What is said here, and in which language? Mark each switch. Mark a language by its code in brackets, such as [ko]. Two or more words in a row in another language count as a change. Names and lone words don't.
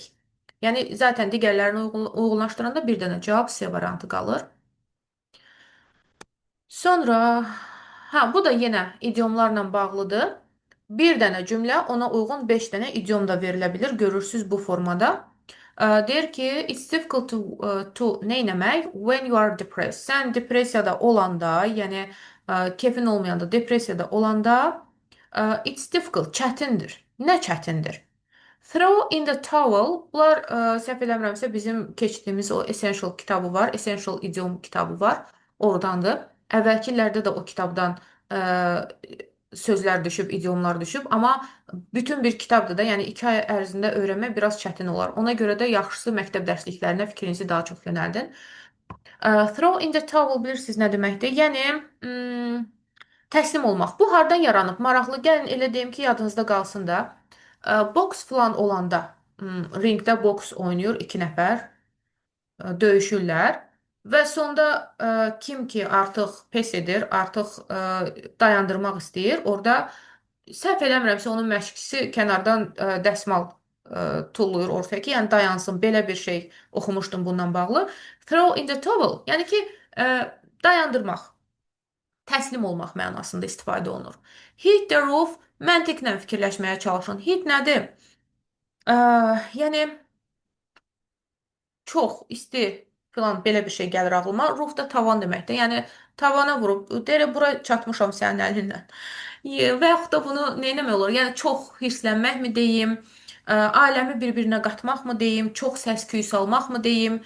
[az] Yəni zaten digərlərini uyğunlaşdıranda bir dənə cavab C variantı qalır. Sonra, bu da yenə idiomlarla bağlıdır. Bir dənə cümlə, ona uyğun 5 dənə idiom da verilə bilir. Görürsüz bu formada. Deyir ki, [en] it's difficult to [az] nə etmək? [en] When you are depressed. [az] Sən depressiyada olanda, yəni kefin olmayanda, depressiyada olanda, [en] it's difficult, [az] çətindir. Nə çətindir? [en] Throw in the towel. [az] Bunlar səhv eləmirəmsə bizim keçdiyimiz o Essential kitabı var. Essential idiom kitabı var. Oradandır. Əvvəlki illərdə də o kitabdan sözlər düşüb, idiomlar düşüb. Amma bütün bir kitabdır da, yəni 2 ay ərzində öyrənmək biraz çətin olar. Ona görə də yaxşısı məktəb dərsliklərinə fikrinizi daha çox yönəldin. [en] Throw in the towel [az] bilirsiniz nə deməkdir? Yəni təslim olmaq. Bu hardan yaranıb? Maraqlı. Gəlin elə deyim ki, yadınızda qalsın da. Boks falan olanda, ringdə boks oynayır 2 nəfər, döyüşürlər və sonda kim ki artıq pes edir, artıq dayandırmaq istəyir, orada səhv eləmirəmsə onun məşqçisi kənardan dəsmal tullayır ortaya ki, yəni dayansın. Belə bir şey oxumuşdum bununla bağlı. [en] Throw in the towel, [az] yəni ki, dayandırmaq, təslim olmaq mənasında istifadə olunur. [en] Hit the roof, [az] məntiqlə fikirləşməyə çalışın. Hit nədir? Yəni çox isti filan belə bir şey gəlir ağlıma. Roof da tavan deməkdir. Yəni tavana vurub, deyir bura çatmışam sənin əlindən. Və yaxud da bunu nə etmək olur? Yəni çox hirslənməkmi deyim, aləmi bir-birinə qatmaqmı deyim, çox səs-küy salmaqmı deyim?